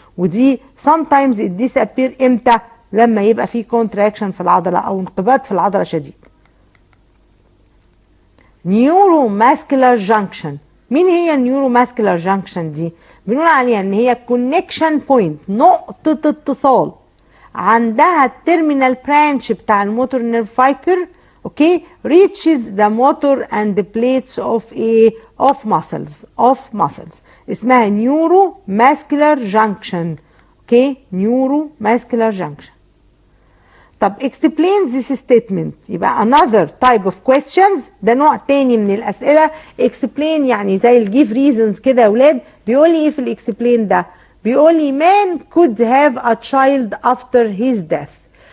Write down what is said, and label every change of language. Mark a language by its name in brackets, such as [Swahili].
[Arabic] ودي [English] sometimes it disappear [Arabic] امتى؟ لما يبقى في كونتراكشن في العضله او انقباض في العضله شديد. نيوروماسكولار جانكشن. مين هي النيوروماسكولار جانكشن دي؟ بنقول عليها ان هي كونكشن بوينت، نقطه اتصال عندها التيرمينال برانش بتاع الموتور نيرف فايبر. [English] Okay, reaches the motor and the plates of a of muscles اسمها neuromuscular junction. [Arabic] اوكي، نيوروماسكولار جانكشن. طب [English] explain this statement، [Arabic] يبقى [English] another type of questions، [Arabic] ده نوع تاني من الأسئلة. explain يعني زي الجيف reasons كده يا ولاد. بيقول لي ايه في الاكسبلين ده؟ بيقول لي [English] man could have a child after his death.